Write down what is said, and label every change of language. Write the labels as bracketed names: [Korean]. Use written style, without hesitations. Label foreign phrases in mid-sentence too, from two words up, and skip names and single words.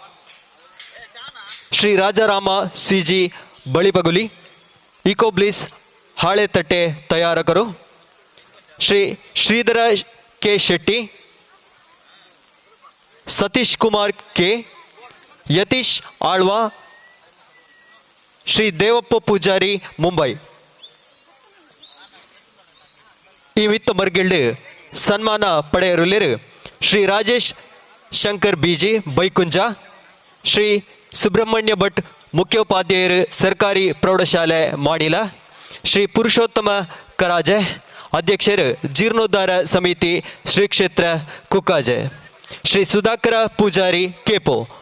[Kannada] ಶ್ರೀ ರಾಜಾರಾಮ CG ಬಳಿಬಗುಲಿ, ಇಕೋಬ್ಲಿಸ್ ಹಾಳೆತಟ್ಟೆ ತಯಾರಕರು, ಶ್ರೀ ಶ್ರೀಧರ K ಶೆಟ್ಟಿ, ಸತೀಶ್ ಕುಮಾರ್ K, ಯತೀಶ್ ಆಳ್ವಾ, ಶ್ರೀ ದೇವಪ್ಪ ಪೂಜಾರಿ ಮುಂಬೈ. [Tulu] ಈ ವಿತ್ತ ಮರ್ಗೆಳ್ಳು ಸನ್ಮಾನ ಪಡೆಯರುಳ್ಳರು ಶ್ರೀ ರಾಜೇಶ್ ಶಂಕರ್ BG ಬೈಕುಂಜ, ಶ್ರೀ ಸುಬ್ರಹ್ಮಣ್ಯ ಭಟ್ ಮುಖ್ಯೋಪಾಧ್ಯಾಯರು ಸರ್ಕಾರಿ ಪ್ರೌಢಶಾಲೆ ಮಾಣಿಲ, ಶ್ರೀ ಪುರುಷೋತ್ತಮ ಕರಾಜೆ ಅಧ್ಯಕ್ಷರು ಜೀರ್ಣೋದ್ಧಾರ ಸಮಿತಿ ಶ್ರೀ ಕ್ಷೇತ್ರ ಕುಕ್ಕಾಜೆ, ಶ್ರೀ ಸುಧಾಕರ ಪೂಜಾರಿ ಕೇಪೋ.